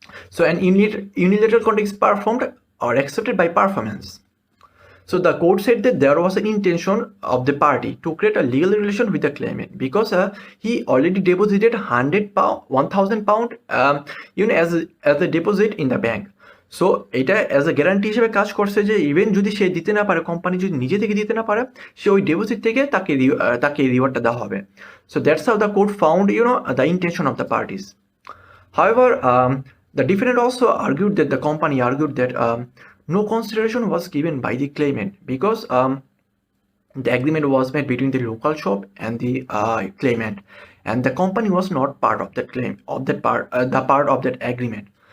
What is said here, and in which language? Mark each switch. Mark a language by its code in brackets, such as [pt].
[en] So an unilateral contract is performed or accepted by performance. So the court said that there was an intention of the party to create a legal relation with the claimant because he already deposited £1,000 as a deposit in the bank. [bn] So এটা [en] as a guarantee [bn] হিসেবে কাজ করছে যে even যদি সে দিতে না পারে, company যদি নিজে থেকে দিতে না পারে, সে ওই ডিপোজিট থেকে তাকে রিওয়ার্ডটা দেওয়া হবে. [en] So that's how the court found the intention of the parties. However, the defendant also argued that the company argued that no consideration was given by the claimant because the agreement was made between the local shop and the claimant, and the company was not part of that claim of that part the part of that agreement.